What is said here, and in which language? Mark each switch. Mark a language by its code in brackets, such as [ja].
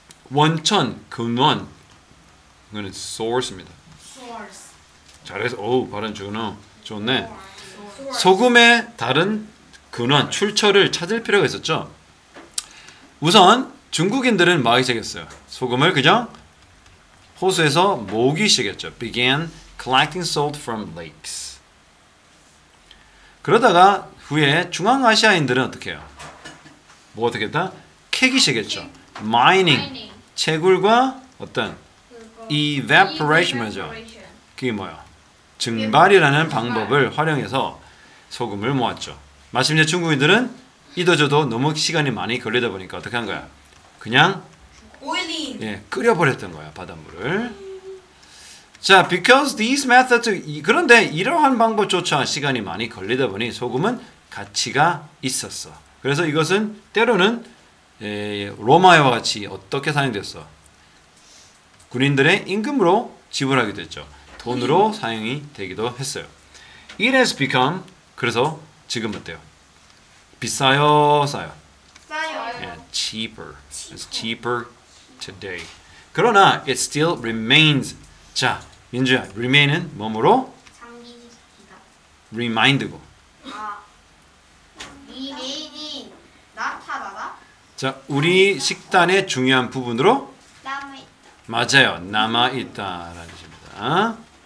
[ko] 원천, 근원 이거는 source입니다. 잘해서 발음 좋네. 소금의 다른 근원, 출처를 찾을 필요가 있었죠. 우선 중국인들은 뭐 하기 시작했어요? 소금을 그냥 호수에서 모으기 시작했죠. [en] Began collecting salt from lakes. [ko] 그러다가 후에 중앙아시아인들은 어떻게 해요? 뭐 어떻게 했다? 캐기 시작했죠. Mining, 채굴과 어떤 evaporation이죠. 그게 뭐야? 증발이라는 방법을 활용해서 소금을 모았죠. 마침내 중국인들은 이도저도 너무 시간이 많이 걸리다 보니까 어떻게 한 거야? 그냥 끓여버렸던 거야, 바닷물을. 자, [en] because these methods [ko] 그런데 이러한 방법조차 시간이 많이 걸리다 보니 소금은 가치가 있었어. 그래서 이것은 때로는 로마와 같이 어떻게 사용됐어? 군인들의 임금으로 지불하게 됐죠. 돈으로 사용이 되기도 했어요. [en] It has become [ko] 그래서 지금 어때요? 비싸요, 싸요? 싸요. [en] Yeah, cheaper. It's cheaper today. [ko] 그러나 [en] it still remains. [ko] 자, 민주야, remain은 뭐뭐로? 장기이다. remind고. 아, 리메인이 나타나다? 자, 우리 식단의 중요한 부분으로 남아 있다. 맞아요. 남아 있다라는 뜻입니다.